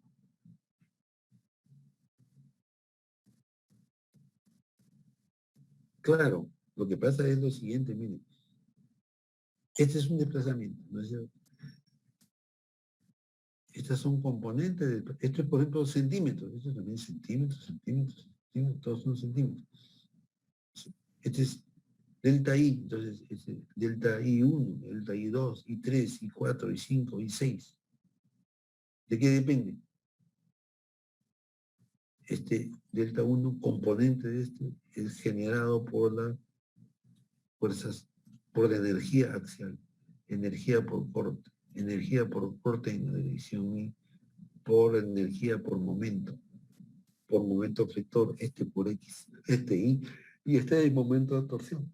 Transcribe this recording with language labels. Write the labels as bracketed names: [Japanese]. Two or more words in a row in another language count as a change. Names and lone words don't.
[Spanish] Claro, lo que pasa es lo siguiente, miren. Este es un desplazamiento, ¿no es cierto? Estas son componentes, esto es por ejemplo centímetros, esto también centímetros, centímetros, centímetros, todos son centímetros. Este es delta I, entonces delta I1, delta I2, I3, I4, I5, I6. ¿De qué depende? Este delta 1, componente de este, es generado por las fuerzas, por la energía axial, energía por corte en la dirección I, por energía por momento flector, este por X, este Y, y este es el momento de torsión.